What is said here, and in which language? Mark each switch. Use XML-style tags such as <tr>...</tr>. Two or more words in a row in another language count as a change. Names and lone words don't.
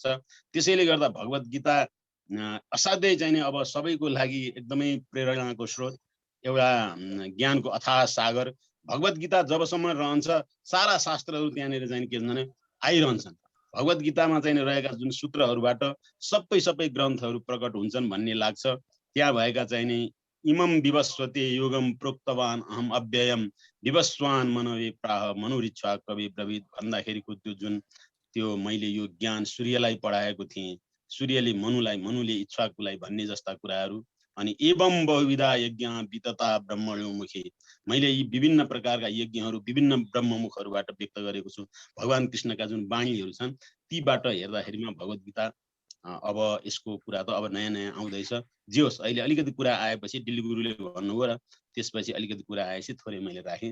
<ne>त्यसैले गर्दा भगवत गीता असाध्यै चाहिँ अब सबैको लागि एकदमै प्रेरणाको स्रोत, एउटा ज्ञानको अथाह सागर। भगवत गीता जबसम्म रहन्छ सारा शास्त्रहरू त्यहाँनिर चाहिँ के भन्छ आइरहन्छन्। भगवत गीतामा चाहिँ रहेका जुन सूत्रहरूबाट सबै ग्रन्थहरू प्रकट हुन्छन् भन्ने लाग्छ। त्यहाँ भएका चाहिँ नि</ne> <sa>इमम विवस्वते योगम प्रोक्तवान अहम अव्ययम विवस्वान मनवे प्राह मनुरिच्छा कवि ब्रवीत</sa> <ne>भन्दाखेरिको त्यो जुन त्यो मैले यो ज्ञान सूर्यलाई पढाएको थिएँ, सूर्यले मनुले इच्छाकुलाई भन्ने जस्ता कुराहरू।</ne> <sa>अनि एवं बहुविधा यज्ञ वितता ब्रह्मणोमुखी,</sa> <ne>मैले यी विभिन्न प्रकारका यज्ञहरू विभिन्न ब्रह्ममुखहरूबाट व्यक्त गरेको छु। भगवान कृष्णका जुन वाणीहरू छन् तीबाट हेर्दाखेरिमा भगवत गीता अब यसको कुरा त अब नयाँ आउँदैछ। जे होस्, अहिले अलिकति कुरा आएपछि दिल्ली गुरुले भन्नुभयो र त्यसपछि अलिकति कुरा आएपछि थोरै मैले राखेँ।</ne>